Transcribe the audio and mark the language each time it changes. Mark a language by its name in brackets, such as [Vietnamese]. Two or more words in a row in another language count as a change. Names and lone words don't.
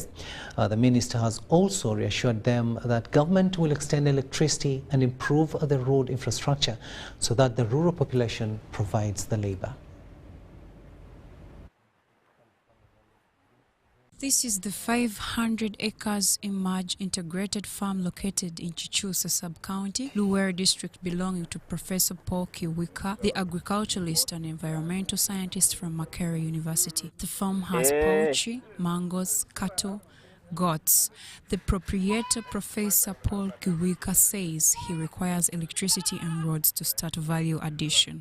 [English] The minister has also reassured them that government will extend electricity and improve the road infrastructure so that the rural population provides the labor. This is the 500 acres Emerge integrated farm located in Chichusa sub-county, Luwere district, belonging to Professor Paul Kiwika, the agriculturalist and environmental scientist from Makerere University. The farm has poultry, mangoes, cattle, goats. The proprietor, Professor Paul Kiwika, says he requires electricity and roads to start value addition.